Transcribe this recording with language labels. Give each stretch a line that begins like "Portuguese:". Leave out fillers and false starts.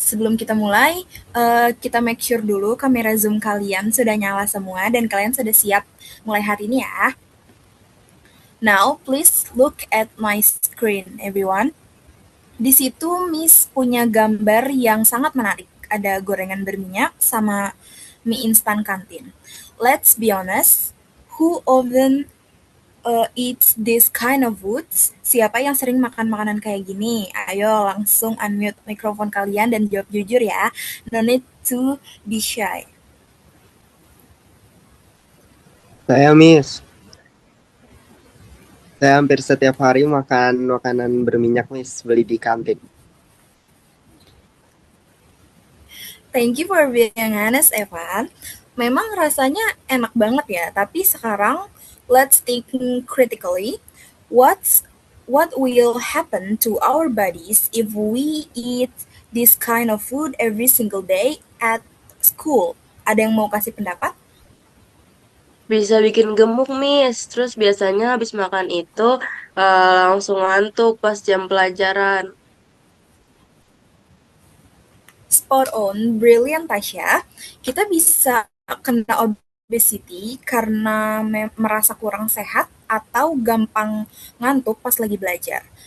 Indonesian: Sebelum kita mulai, kita
English: make sure
Indonesian: dulu kamera Zoom kalian sudah nyala semua dan kalian sudah siap mulai hari ini ya.
English: Now, please look at my screen, everyone.
Indonesian: Di situ Miss punya gambar yang sangat menarik. Ada gorengan berminyak sama mie instan kantin.
English: Let's be honest, who often eats this kind of foods?
Indonesian: Siapa yang sering makan makanan kayak gini? Ayo langsung unmute mikrofon kalian dan jawab jujur ya.
English: No need to be shy.
Indonesian: Saya Miss. Saya hampir setiap hari makan makanan berminyak, Miss. Beli di kantin.
English: Thank you for being honest, Evan.
Indonesian: Memang rasanya enak banget ya, tapi sekarang
English: let's think critically. What will happen to our bodies if we eat this kind of food every single day at school?
Indonesian: Ada yang mau kasih pendapat? Bisa bikin gemuk, Miss. Terus biasanya habis makan itu langsung ngantuk pas jam pelajaran.
English: Spot on, brilliant Tasya.
Indonesian: Kita bisa kena obesity karena merasa kurang sehat atau gampang ngantuk pas lagi belajar.